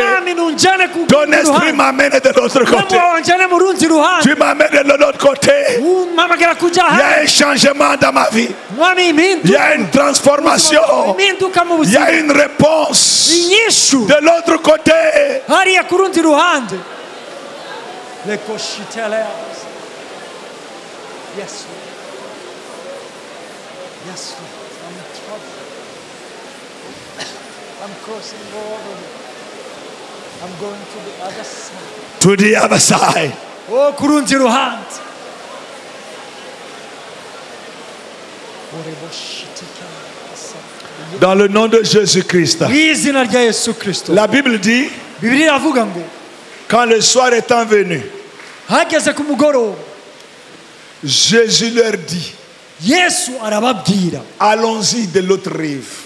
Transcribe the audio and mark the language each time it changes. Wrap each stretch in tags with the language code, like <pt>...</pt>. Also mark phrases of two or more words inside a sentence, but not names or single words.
<fr>Ton esprit m'amène de l'autre côté. Tu m'amènes de l'autre côté. Il y a un changement dans ma vie. Il y a une transformation. Il y a une réponse de l'autre côté.</fr> <en>Yes, Lord. Yes, Lord. I'm in trouble. I'm crossing over. I'm going to the other side. To the other side.</en> <rn>Oh, kurundi ruhande.</rn> <fr>Dans le nom de Jésus-Christ. La Bible dit, quand le soir étant venu, Jésus leur dit, allons-y de l'autre rive.</fr>